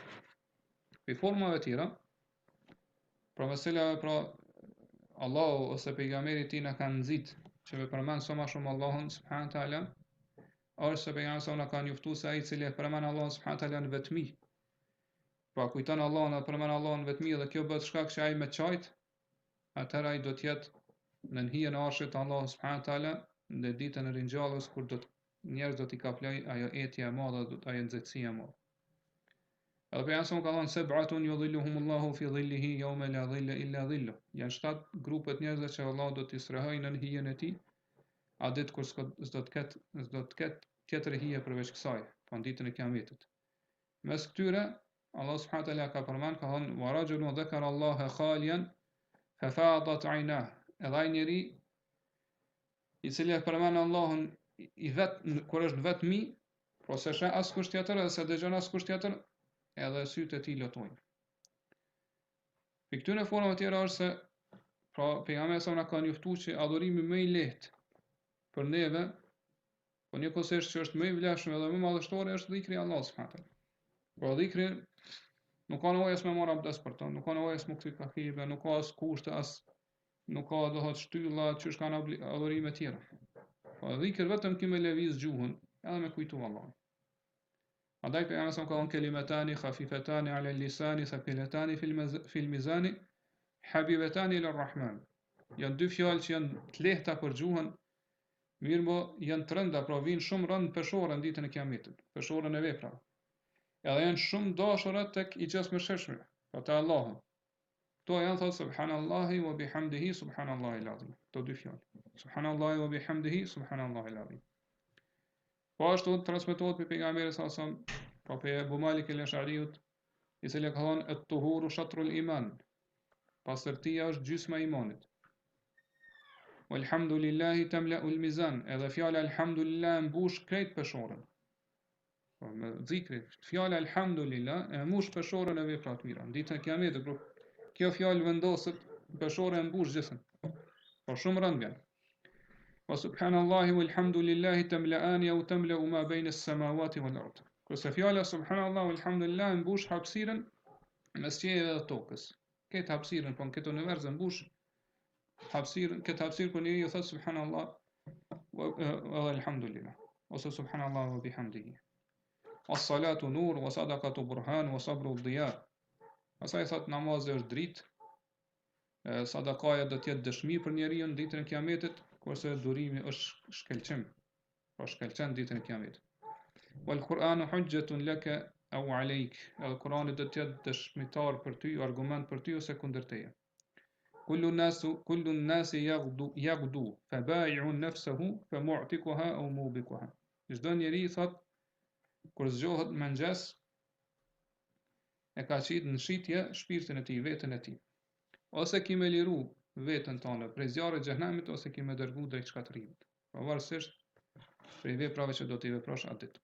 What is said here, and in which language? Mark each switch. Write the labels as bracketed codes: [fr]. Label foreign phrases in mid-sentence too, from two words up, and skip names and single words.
[sq] Për formave tjera, pra mesela Allahu ose pejgamberi i tij na kanë nxit që me përmend sa më shumë Allahun [ar] سبحانه تعالى, [sq] ose pejgamberi sa na kanë njoftuar se ai i cili e përmend Allahun [ar] سبحانه تعالى [sq] në vetmi, pra kujton Allahun dhe përmend Allahun në vetmi dhe kjo bëhet shkak që ai me çajt, atëherë ai do të jetë në hijen e arshit të Allahut [ar] سبحانه تعالى [sq] në ditën e ringjalljes kur njerëz do t'i kaploj ajo etje e madhe, ajo nxehtësia e madhe. Edhe pejgamberi ka thënë [ar] سبعة يظلهم الله في ظله يوم لا ظل إلا ظله. [sq] Janë 7 grupet njerëzve që Allah do t'i strehojë në hijen e tij, a ditë kur s'do të ketë tjetër hije përveç kësaj, pa ditën e Kiametit. Mes këtyre [ar] Allah سبحانه وتعالى [sq] ka përmend, ka thënë [ar] ورجل ذكر الله خاليا ففاضت عيناه. [sq] Edhe ai njeri i cili e përmend Allahun kur është vetmi, pra se sheh askush tjetër edhe se dëgjon askush tjetër, edhe sytë e tij lotojnë. Për këtyre formave të tjera është se pra pejgamberi sa na ka njoftuar që adhurimi më i lehtë për neve, po njëkohësisht që është më i vlefshëm edhe më madhështor është dhikri i Allahut [ar] سبحانه وتعالى. [sq] Pra dhikri nuk ka nevojë as me marr abdes për to, nuk ka nevojë as me kthy kahive, nuk ka as kushte, nuk ka do të shtylla që kanë adhurime të tjera. Po dhikr vetëm që me lëviz gjuhën, edhe me kujtu Allahun. Andaj pejgamberi sa ka thënë [ar] كلمتان خفيفتان على اللسان ثقيلتان في الميزان حبيبتان إلى الرحمن. [sq] Janë dy fjalë që janë të lehta për gjuhën, mirëmo janë të rënda, pra vijnë shumë rënd peshore në ditën e Kiametit, peshore në vepra. Edhe janë shumë dashura tek i gjasmëshëshme, pa te Allahu. Kto janë thotë [ar] سبحان الله وبحمده سبحان الله العظيم. [sq] Këto dy fjalë. [ar] سبحان الله وبحمده سبحان الله العظيم. [sq] Po ashtu transmetohet për pejgamberin sa sa, pa për Abu Malik el-Ash'ariut, i cili ka thënë [ar] الطهور شطر الإيمان. [sq] Pastërtia është gjysma e imanit. [ar] والحمد لله تملأ الميزان. [sq] Edhe fjala alhamdulillah mbush krejt peshorën. Po me zikri, fjala alhamdulillah e mbush peshorën e veprat mira. Ditën e Kiametit, kjo fjalë vendoset peshorën e mbush gjithën. Po shumë rënd vjen. [ar] وسبحان الله والحمد لله تملآن أو تملأ ما بين السماوات والأرض. [sq] Kurse fjala [ar] سبحان الله والحمد لله [sq] mbush hapësirën mes qiellit dhe tokës. Këtë hapësirën, po në këtë univers mbush hapësirën, këtë hapësirë kur njeriu thot [ar] سبحان الله والحمد لله, [sq] ose [ar] سبحان الله وبحمده. الصلاة نور والصدقة برهان والصبر ضياء. [sq] Asaj thot namazi është dritë, sadakaja do të jetë dëshmi për njeriu në ditën e Kiametit, kurse durimi është shkelçim, pra shkelçen ditën e Kiametit. [ar] والقرآن حجة لك أو عليك. [sq] Al-Qur'ani do të jetë dëshmitar për ty, argument për ty ose kundër teje. [ar] كل الناس يغدو فبائع نفسه فمعتقها أو موبقها. [sq] Çdo njeri thot kur zgjohet mëngjes e ka qit në shitje shpirtin e tij, veten e tij. Ose ki me liru veten tonë prej zjarrit të xhenemit ose ki me dërgu drejt shkatërimit. Pavarësisht prej veprave që do t'i veprosh atë ditë.